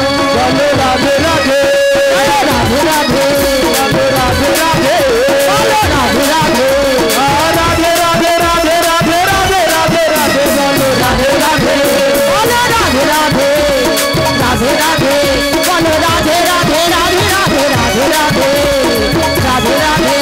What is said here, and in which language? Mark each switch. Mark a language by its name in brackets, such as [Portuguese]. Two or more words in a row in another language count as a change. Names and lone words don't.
[Hindi] बोलो राधे राधे, राधे राधे राधे राधे राधे, बोलो राधे राधे। राधे राधे राधे राधे राधे राधे राधे, बोलो राधे राधे। बोलो राधे राधे, राधे राधे, बोलो राधे राधे, राधे राधे, राधे राधे, राधे राधे,